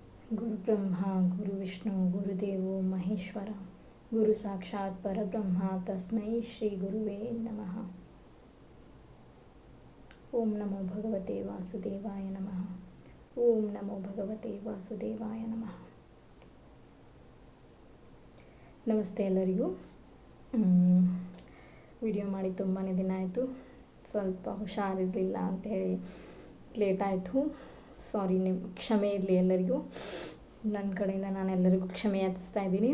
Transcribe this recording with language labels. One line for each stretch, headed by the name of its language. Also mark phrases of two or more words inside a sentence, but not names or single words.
Sanskrit: ಗುರುಬ್ರಹ್ಮ ಗುರುವಿಷ್ಣು ಗುರುದೇವೋ ಮಹೇಶ್ವರ ಗುರು ಸಾಕ್ಷಾತ್ ಪರಬ್ರಹ್ಮ ತಸ್ಮೈ ಶ್ರೀ ಗುರುವೇ ನಮಃ. ಓಂ ನಮೋ ಭಗವತೆ ವಾಸುದೇವಾಯ ನಮಃ. ಓಂ ನಮೋ ಭಗವತೆ ವಾಸುದೇವಾಯ ನಮಃ.
Kannada: ನಮಸ್ತೆ ಎಲ್ಲರಿಗೂ. ವಿಡಿಯೋ ಮಾಡಿ ತುಂಬಾ ದಿನ ಆಯಿತು. ಸ್ವಲ್ಪ ಹುಷಾರಿರಲಿಲ್ಲ ಅಂಥೇಳಿ ಲೇಟ್ ಆಯಿತು. ಸಾರಿ, ಕ್ಷಮೆ ಇರಲಿ ಎಲ್ಲರಿಗೂ. ನನ್ನ ಕಡೆಯಿಂದ ನಾನು ಎಲ್ಲರಿಗೂ ಕ್ಷಮೆ ಯಾಚಿಸ್ತಾ ಇದ್ದೀನಿ.